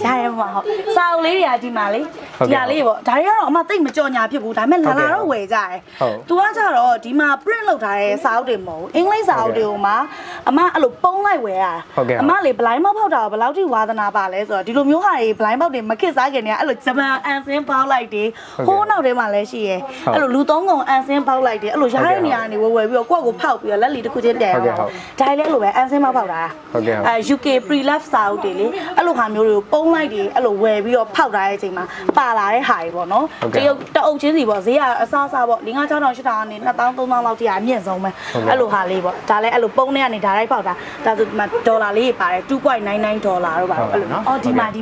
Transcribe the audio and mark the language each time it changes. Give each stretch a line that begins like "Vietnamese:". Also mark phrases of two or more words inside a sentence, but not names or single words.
Burmese: ရရမှာဟုတ်စာအုပ်လေးတွေကဒီမှာလေဒီဟာလေးပေါ့ဒါတွေကတော့အမသိမကြော်ညာဖြစ်ဘူးဒါပေမဲ့လာတော့ဝယ်ကြတယ်သူကကြတော့ဒီမှာ print လုပ်ထားတဲ့စာအုပ်တွေမဟုတ်ဘူးအင်္ဂလိပ်စာအုပ်တွေကိုမှအမအဲ့လိုပုံးလိုက်ဝယ်ရတာအမလေ
English: blind box
Burmese: ဖောက်တာဘယ်လောက်ထိဝါသနာပါလဲဆိုတော့ဒီလိုမျိုးဟာတွေ
English: blind box
Burmese: တွေမခစ်စားခင်တည်းအဲ့လိုဂျပန်အန်ဆင်းပေါက်လိုက်တယ်ဟိုးနောက်ထဲမှာလည်းရှိရယ်အဲ့လိုလူသုံးကုန်အန်ဆင်းပေါက်လိုက်တယ်အဲ့လိုရားတဲ့နေရာကနေဝယ်ပြီးတော့ကိုယ့်ကိုဖောက်ပြီးတော့လက်လီတစ်ခုချင်းပြန်ရအောင်ဒါလည်းအဲ့လိုပဲအန်ဆင်းပေါက်တာ
English: UK pre-love
Burmese: စာအုပ်တွေလေအဲ့လိုဟာမျိုးတွေကိုပုံးလိုက်တယ်အဲ့လိုဝယ်ပြီးတော့ဖောက်ထားတဲ့အချိန်မှာပါလာတဲ့ဟာတွေပေါ့နော်တရုတ်တအုပ်ချင်းစီပေါ့ဈေးကအစားအစားပေါ့5,000 6,000 8,000ကနေ2,000 3,000လောက်ထိအမြင့်ဆုံးပဲအဲ့လိုဟာလေးပေါ့ဒါလည်းအဲ့လိုပုံးထဲကနေဒါလိုက်ဖောက်တာဒါဆိုဒီမှာဒေါ်လာလေးပါတယ်$2.99တော့ပါအဲ့လိုနော်အော်ဒီမှာဒါ